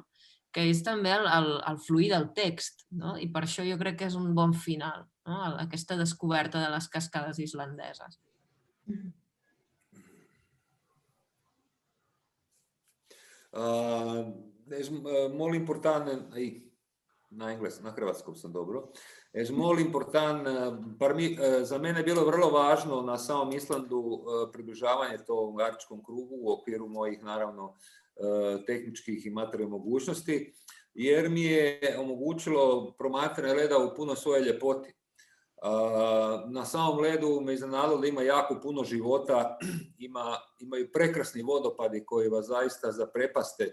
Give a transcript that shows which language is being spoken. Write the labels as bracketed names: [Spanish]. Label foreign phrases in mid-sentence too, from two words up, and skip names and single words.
[Catalan] Que és també el fluir del text, no? I per això jo crec que és un bon final, no? Aquesta descoberta de les cascades islandeses. És molt important, [Croatian] na hrvatskom sam dobro, [Catalan] je molt important, [Croatian] za mene je bilo vrlo važno na samom Islandu približavanje tom arktičkom krugu u okviru mojih, naravno, tehničkih i materijalnih mogućnosti, jer mi je omogućilo promatranje leda u puno svoje ljepoti. Na samom ledu me iznenadilo da ima jako puno života, imaju prekrasni vodopadi koji vas zaista zaprepaste.